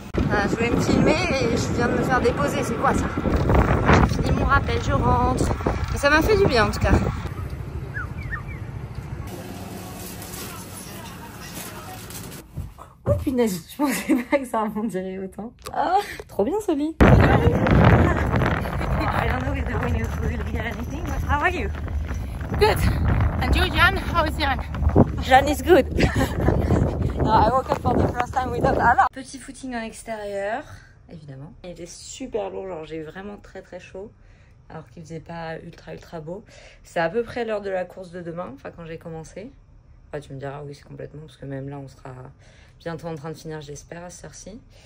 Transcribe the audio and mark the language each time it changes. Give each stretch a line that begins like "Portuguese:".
French: Je voulais me filmer et je viens de me faire déposer. C'est quoi ça? J'ai fini mon rappel, je rentre. Mais ça m'a fait du bien en tout cas. Oh punaise, je pensais pas que ça rebondirait autant. Oh, trop bien ce lit.
English: I don't know if the windows will hear anything, but how are you? Good. And you, Jan? How is Jan? Jan is good. No, I woke up for the first time without alarm.
French: Petit footing en extérieur, évidemment. Il était super lourd, genre j'ai eu vraiment très très chaud, alors qu'il faisait pas ultra beau. C'est à peu près l'heure de la course de demain, enfin quand j'ai commencé. Enfin, tu me diras oui c'est complètement, parce que même là on sera bientôt en train de finir j'espère à cette heure-ci.